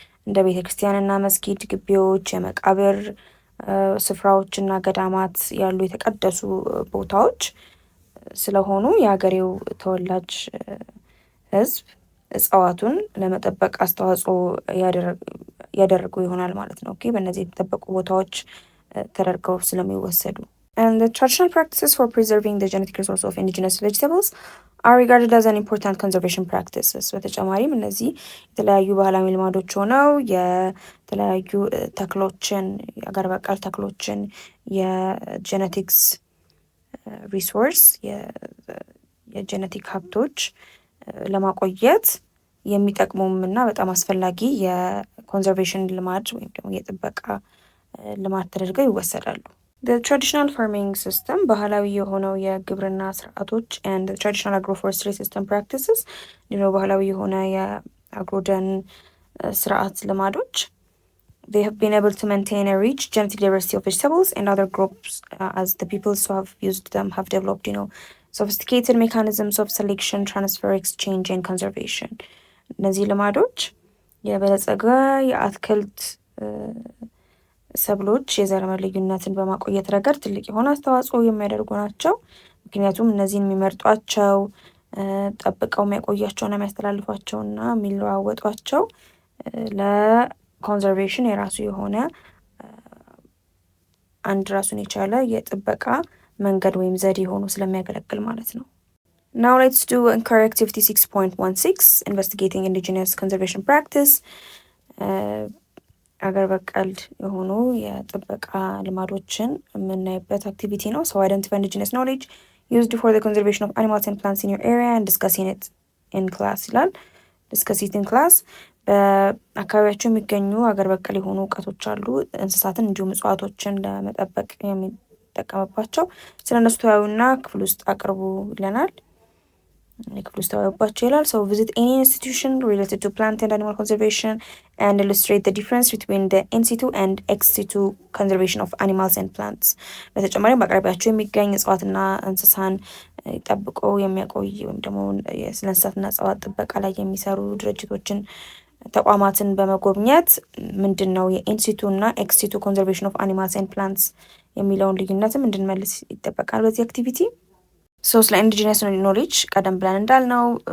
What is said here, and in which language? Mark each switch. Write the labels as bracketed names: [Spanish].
[Amharic] እንደ ቤተ ክርስቲያንና መስጊድ ግቢዎች፣ የመቃብር ስፍራዎችና ገዳማት ያሉ የተቀደሱ ቦታዎች ስለሆኑ የሀገሬው ተወላጅ ሕዝብ እጽዋቱን ለመጠበቅ አስተዋጽኦ ያደረጉ ይሆናል ማለት ነው። ኦኬ በእነዚህ የተጠበቁ ቦታዎች ተደርገው ስለሚወሰዱ [English] and the traditional practices for preserving the genetic resource of indigenous vegetables are regarded as an important conservation practices. [Amharic] በተጨማሪም እነዚህ የተለያዩ ባህላዊ ልማዶች ሆነው የተለያዩ ተክሎችን የአገር በቀል ተክሎችን የጄኔቲክስ ሪሶርስ የጄኔቲክ ሀብቶች ለማቆየት የሚጠቅሙም እና በጣም አስፈላጊ የኮንዘርቬሽን ልማድ ወይም ደግሞ የጥበቃ ልማድ ተደርገው ይወሰዳሉ። [English] The traditional farming system [Amharic] ባህላዊ የሆነው የግብርና ስርዓቶች [English] and the traditional agroforestry system practices [Amharic] ባህላዊ የሆነ የአግሮደን ስርዓት ልማዶች [English] they have been able to maintain a rich genetic diversity of vegetables and other crops as the peoples who have used them have developed sophisticated mechanisms of selection, transfer, exchange and conservation. [Amharic] እነዚህ ልማዶች የበለጸገ የአትክልት ሰብሎች የዘረመል ልዩነትን በማቆየት ረገድ ትልቅ የሆነ አስተዋጽኦ የሚያደርጉ ናቸው። ምክንያቱም እነዚህን የሚመርጧቸው ጠብቀው የሚያቆያቸውና የሚያስተላልፏቸውና የሚለዋወጧቸው ለኮንዘርቬሽን የራሱ የሆነ አንድ ራሱን የቻለ የጥበቃ መንገድ ወይም ዘዴ ሆኖ ስለሚያገለግል ማለት ነው። [English] Now let's do Anchor Activity 6.16 Investigating Indigenous Conservation Practice. [Amharic] አገር በቀል የሆኑ የጥበቃ ልማዶችን የምናይበት አክቲቪቲ ነው። [English] So identify indigenous knowledge used for the conservation of animals and plants in your area and discussing it in class [Amharic] ይላል። [English] Discuss it in class. [Amharic] በአካባቢያቸው የሚገኙ አገር በቀል የሆኑ እውቀቶች አሉ። እንስሳትን እንዲሁም እጽዋቶችን ለመጠበቅ የሚጠቀምባቸው ስለነሱ ተወያዩና ክፍል ውስጥ አቅርቡ ይለናል። ክፍል ውስጥ ተወያዩባቸው ይላል። [English] So visit any institution related to plant and animal conservation and illustrate the difference between the in situ and ex situ conservation of animals and plants. [Amharic] በተጨማሪም በአቅራቢያቸው የሚገኝ እጽዋትና እንስሳን ጠብቆ የሚያቆይ ወይም ደግሞ ስለ እንስሳትና እጽዋት ጥበቃ ላይ የሚሰሩ ድርጅቶችን ተቋማትን በመጎብኘት ምንድነው የኢንሲቱ እና ኤክሲቱ [English] ኮንዘርቬሽን ኦፍ አኒማልስ ኤንድ ፕላንትስ [Amharic] የሚለውን ልዩነትም እንድንመልስ ይጠበቃል በዚህ አክቲቪቲ። ስለ ኢንዲጂነስ ኖሌጅ ቀደም ብለን እንዳልነው